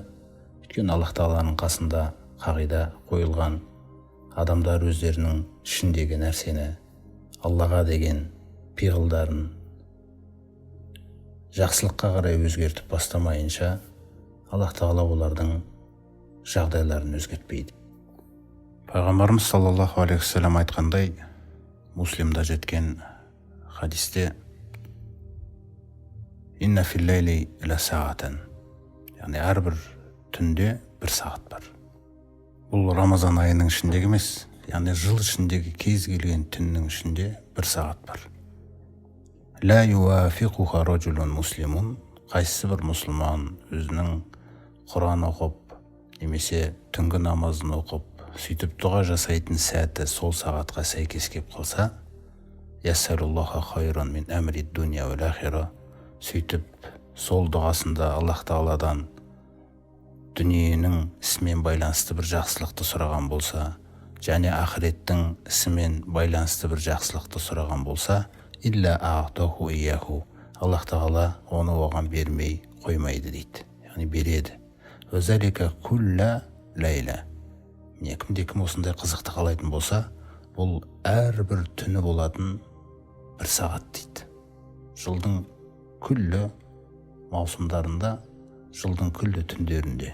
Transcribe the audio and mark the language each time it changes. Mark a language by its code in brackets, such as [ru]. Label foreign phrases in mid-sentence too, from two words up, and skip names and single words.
[kk] Өйткені Аллах Тағаланың қасында қағида қойылған, адамдар өздерінің ішіндегі нәрсені, Аллаға деген пиғылдарын жақсылыққа қарай өзгертіп бастамайынша, Аллах Тағала олардың жағдайларын өзгертпейді. Пайғамбарымыз [ar] صلى الله عليه وسلم [kk] айтқандай, Муслимда жеткен хадисте, [ar] إن في الليل لساعة, [kk] яғни әрбір түнде бір сағат бар. Бұл Рамазан айының ішіндегі емес, яғни жыл ішіндегі кез келген түннің ішінде бір сағат бар. [ar] لا يوافقها رجل مسلم, [kk] қайсысы бір мұсылман өзінің Құран оқып, немесе түнгі намазын оқып, сөйтіп дұға жасайтын сәті сол сағатқа сәйкес кеп қалса, [ar] يسأل الله خيرا من أمر الدنيا والآخرة, [kk] сөйтіп сол дұғасында Аллах Тағаладан дүниенің ісімен байланысты бір жақсылықты сұраған болса, және ақыреттің ісімен байланысты бір жақсылықты сұраған болса, [ar] إلا أعطاه إياه, [kk] Аллах Тағала оны оған бермей қоймайды дейді, яғни береді. [ar] وذلك كل ليلة. [kk] Кімде-кім осындай қызықты қалайтын болса, бұл әрбір түні болатын бір сағат дейді. Жылдың күллі маусымдарында, жылдың күллі түндерінде.